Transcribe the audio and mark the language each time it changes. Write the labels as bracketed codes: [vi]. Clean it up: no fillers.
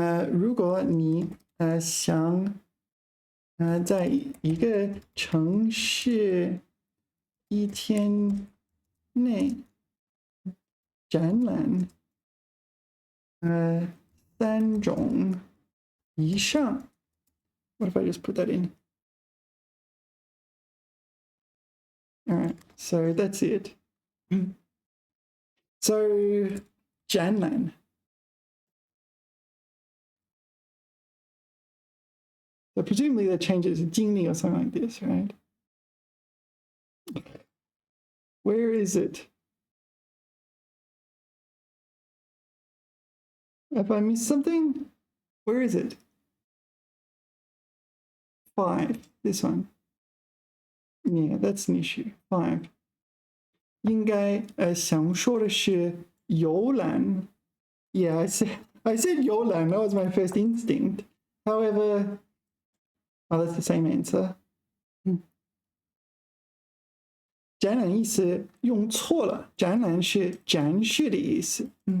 [zh] 如果你想在一个城市一天内展览3种以上. [en] What if I just put that in? All right, so that's it. So 展览. So presumably that changes to 经历 or something like this, right? Where is it? Have I missed something? Where is it? 5, this one. Yeah, that's an issue. 5. [zh] 应该想说的是游览. [en] Yeah, I said 游览. That was my first instinct. However, that's the same answer. [zh] 展览意思用错了，展览是展示的意思。